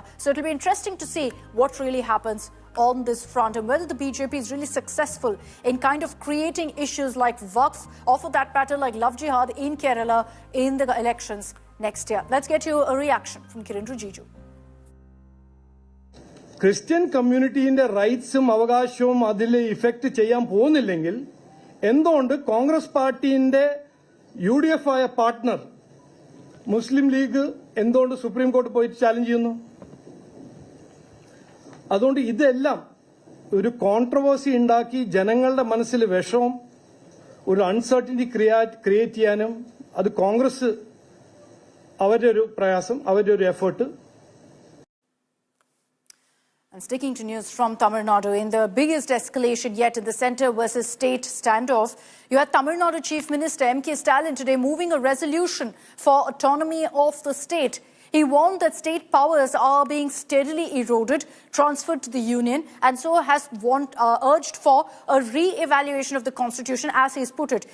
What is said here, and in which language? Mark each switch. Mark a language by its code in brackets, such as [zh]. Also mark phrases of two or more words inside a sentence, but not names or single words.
[en] So it'll be interesting to see what really happens on this front and whether the BJP is really successful in kind of creating issues like Waqf, or for that matter like love jihad in Kerala in the elections next year. Let's get you a reaction from Kiren Rijiju. Christian community in the rights [ml] അവകാശം അതിലെ effect ചെയ്യാൻ പോവുന്നില്ലെങ്കിൽ എന്തോണ്ട് [en] Congress party [ml] inde UDF aya partner Muslim League endondu Supreme Court poyi challenge cheyunnu. അതുകൊണ്ട് ഇതെല്ലാം ഒരു കോൺട്രവേഴ്സി ഉണ്ടാക്കി ജനങ്ങളുടെ മനസ്സിൽ വിഷമം, ഒരു [en] uncertainty create [ml] ചെയ്യാനും അത് കോൺഗ്രസ് അവരുടെ ഒരു പ്രയാസം, അവരുടെ ഒരു എഫേർട്ട്. [en] And sticking to news from Tamil Nadu, in the biggest escalation yet in the centre versus state standoff, you had Tamil Nadu Chief Minister M.K. Stalin today moving a resolution for autonomy of the state. He warned that state powers are being steadily eroded, transferred to the union, and so has urged for a re-evaluation of the constitution, as he's put it.